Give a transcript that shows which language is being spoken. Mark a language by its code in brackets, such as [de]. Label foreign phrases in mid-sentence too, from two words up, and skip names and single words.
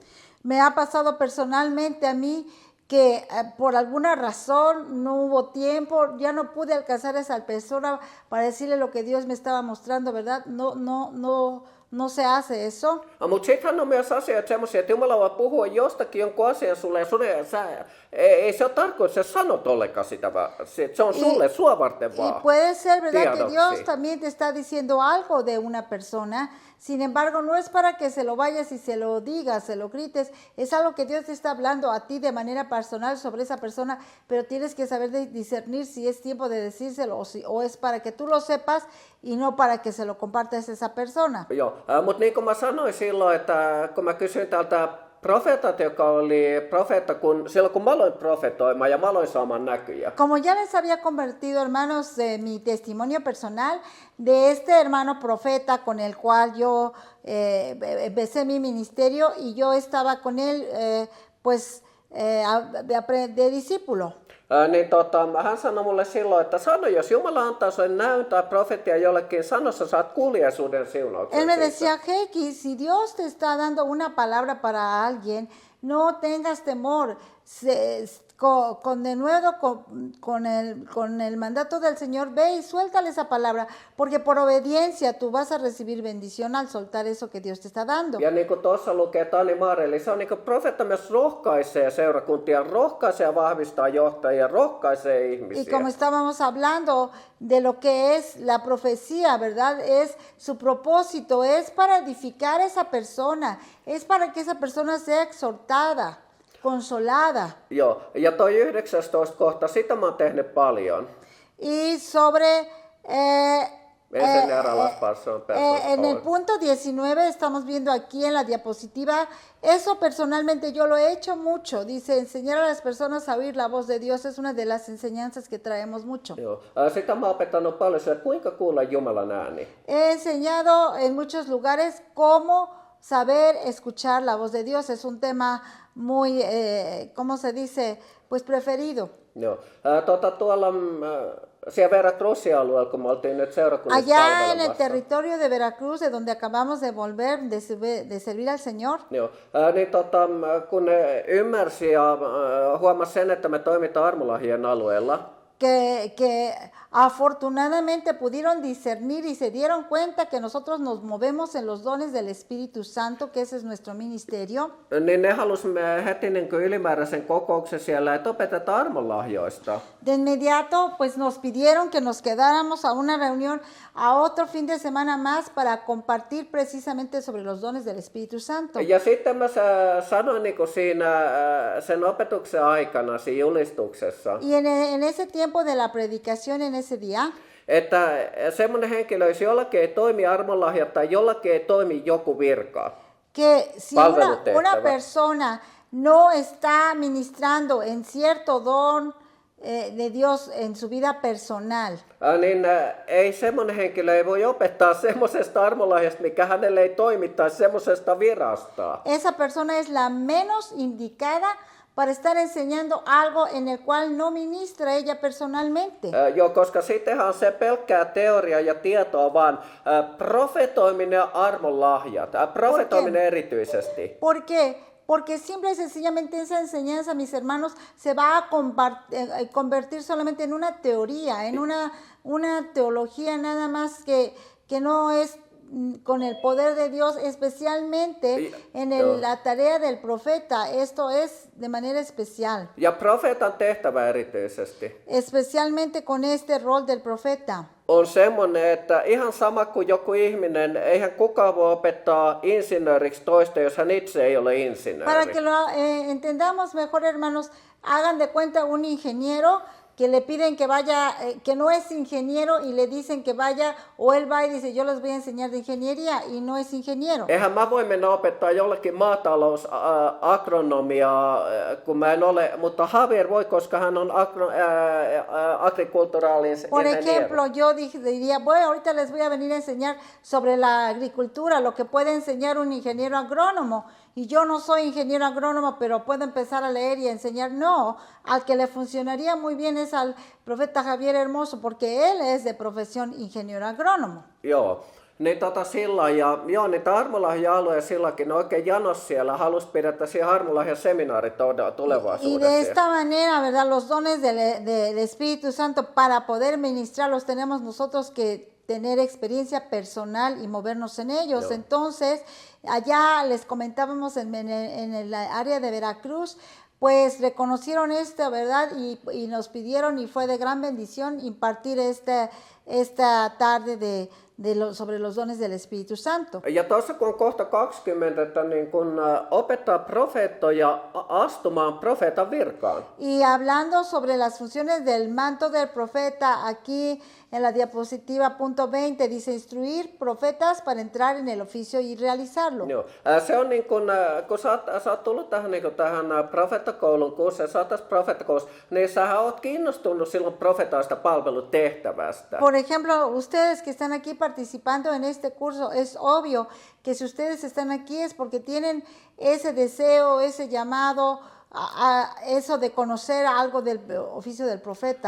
[es] Me ha pasado personalmente a mí que por alguna razón no hubo tiempo, ya no pude alcanzar a esa persona para decirle lo que Dios me estaba mostrando, ¿verdad? No no se hace eso. [fi] Mutta sittenhän on myös asioita semmoisia, että Jumala voi puhua jostakin jonkun asian sulle, ja ei se ole tarkoitus, että sä sanot ollenkaan sitä, vaan se on sulle, sua varten [es] Y [fi] vaan. [es] puede ser, ¿verdad?, que [fi] Tiedoksi. [es] Dios también te está diciendo algo de una persona. Sin embargo, no es para que se lo vayas y se lo digas, se lo grites. Es algo que Dios te está hablando a ti de manera personal sobre esa persona, pero tienes que saber discernir si es tiempo de decírselo o es para que tú lo sepas y no para que se lo compartas a esa persona. [fi] Joo, mutta niin kuin mä sanoin silloin, että kun mä kysyin tältä profeetat, joka oli profeetta, silloin kun mä aloin profetoimaan ja mä aloin saamaan näkyjä. [es] Como ya les había compartido, hermanos, mi testimonio personal de este hermano profeta con el cual yo empecé mi ministerio y yo estaba con él, de discípulo. [fi] Niin hän sanoi mulle silloin, että sano, jos Jumala antaa sulle näyn tai profetia jollekin, sano, sä saat kuuliaisuuden siunauksen [es] Él me [fi] siitä. [es] decía, Heikki, si Dios te está dando una palabra para alguien, no tengas temor. Con denuedo con el mandato del Señor, ve y suéltale esa palabra, porque por obediencia tú vas a recibir bendición al soltar eso que Dios te está dando. [fi] Ja niin kuin tuossa lukee Tani Maareli, se on niin kuin profeetta myös rohkaisee seurakuntia, rohkaisee ja vahvistaa johtajia, rohkaisee [es] Y [fi] ihmisiä. [es] como estábamos hablando de lo que es la profecía, ¿verdad? Es su propósito, es para edificar a esa persona, es para que esa persona sea exhortada, consolada. [fi] Joo, ja toi 19 kohta, sitä mä oon tehnyt paljon. [es] Y sobre... Enseñar a las personas. En el punto 19 estamos viendo aquí en la diapositiva, eso personalmente yo lo he hecho mucho, dice, enseñar a las personas a oír la voz de Dios es una de las enseñanzas que traemos mucho. [fi] Joo, sitä mä oon opettanut paljon, että kuinka kuulla Jumalan ääni. [es] He enseñado en muchos lugares cómo saber escuchar la voz de Dios, es un tema muy, ¿cómo se dice? Pues preferido. [fi] Joo, tuolla siellä Veracruzin alueella, kun me oltiin nyt seurakunnassa [es] Allá en el [fi] palvelemassa. [es] territorio de Veracruz, de donde acabamos de volver de servir al Señor, [fi] Joo, niin kun ne ymmärsi ja huomasi sen, että me toimitaan armolahjien alueella, [es] que afortunadamente pudieron discernir y se dieron cuenta que nosotros nos movemos en los dones del Espíritu Santo, que ese es nuestro ministerio. [fi] niin ne halusimme heti niin kuin ylimääräisen kokouksen siellä, että opetetaan armonlahjoista. [es] De inmediato, pues nos pidieron que nos quedáramos a una reunión, a otro fin de semana más para compartir precisamente sobre los dones del Espíritu Santo. [fi] Ja sitten mä sanoin niin kuin siinä sen opetuksen aikana, siinä julistuksessa, [es] Y en ese tiempo de la predicación, en ese día, [fi] että semmoinen henkilö, jos jollakin ei toimi armonlahjat tai jollakin ei toimi joku virka, [es] que si [fi] Palvelutehtävä. [es] una persona no está ministrando en cierto don de Dios en su vida personal, [fi] niin ei semmoinen henkilö ei voi opettaa semmoisesta armonlahjasta, mikä hänelle ei toimi, tai semmoisesta virasta. [es] esa persona es la menos indicada para estar enseñando algo en el cual no ministra ella personalmente. [fi] Joo, koska sittenhän on se pelkkää teoria ja tietoa, vaan profetoiminen ja armonlahjat, profetoiminen erityisesti. [es] ¿Por qué? Porque simple y sencillamente esa enseñanza, mis hermanos, se va a convertir solamente en una teoría, en una teología nada más que no es con el poder de Dios, especialmente en la tarea del profeta. Esto es de manera especial. [fi] Ja profeetan tehtävä erityisesti [es] Especialmente con este rol del profeta. [fi] on semmoinen, että ihan sama kuin joku ihminen, eihän kukaan voi opettaa insinööriksi toista, jos hän itse ei ole [es] Para [fi] insinööri. [es] que lo entendamos mejor, hermanos, hagan de cuenta un ingeniero que le piden que vaya, que no es ingeniero y le dicen que vaya, o él va y dice, yo les voy a enseñar de ingeniería y no es ingeniero. [fi] Eihän mä voi mennä opettaa jollekin maatalousagronomiaa, kun mä en ole, mutta Javier voi, koska hän on agriculturalin [es] Por [fi] ingeniero. [es] ejemplo, yo diría, bueno, ahorita les voy a venir a enseñar sobre la agricultura, lo que puede enseñar un ingeniero agrónomo. Y yo no soy ingeniero agrónomo, pero puedo empezar a leer y a enseñar. No, al que le funcionaría muy bien es al profeta Javier Hermoso, porque él es de profesión ingeniero agrónomo. [fi] Joo. Niin sillä ja joo, niitä armolahja-alueja silläkin oikein janos siellä, halus pidettäisiin armolahja-seminaari [es] Y de [fi] tulevaisuudessa. [es] esta manera, ¿verdad? Los dones del Espíritu Santo para poder ministrarlos tenemos nosotros que tener experiencia personal y movernos en ellos. No. Entonces, allá les comentábamos en el área de Veracruz, pues reconocieron esto, ¿verdad? Y nos pidieron, y fue de gran bendición impartir esta tarde sobre los dones del Espíritu Santo. [fi] Ja tuossa kun on kohta 20, että niin kun opettaa profeettoja astumaan profeetan virkaan. [es] Y hablando sobre las funciones del manto del profeta, aquí en la diapositiva punto 20 dice instruir profetas para entrar en el oficio y realizarlo. [fi] Joo. Se on niin kun sä oot tullut tähän, niin tähän profeettakoulun kurssi, ja sä oot tässä profeettakoulussa, niin sähän oot kiinnostunut silloin profetaista palvelutehtävästä. [es] Por ejemplo, ustedes que están aquí participando en este curso, es obvio que si ustedes están aquí es porque tienen ese deseo, ese llamado, eso de conocer algo del oficio del profeta.